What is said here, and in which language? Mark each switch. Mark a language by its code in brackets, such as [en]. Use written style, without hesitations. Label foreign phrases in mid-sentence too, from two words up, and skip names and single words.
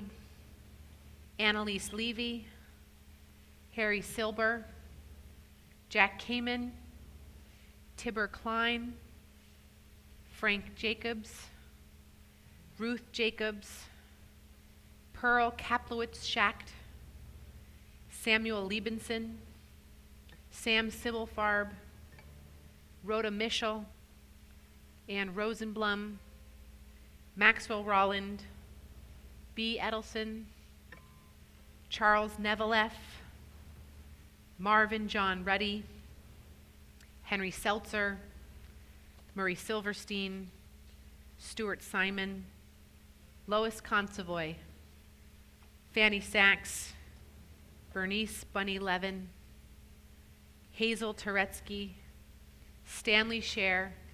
[en] Annalise Levy, Harry Silber, Jack Kamen, Tibber Klein, Frank Jacobs, Ruth Jacobs, Pearl Kaplowitz-Schacht, Samuel Liebenson, Sam Sibelfarb, Rhoda Mischel, Ann Rosenblum, Maxwell Rolland, B. Edelson, Charles Nevileff, Marvin John Ruddy, Henry Seltzer, Murray Silverstein, Stuart Simon, Lois Consovoy, Fanny Sachs, Bernice Bunny Levin, Hazel Turetsky, Stanley Scher,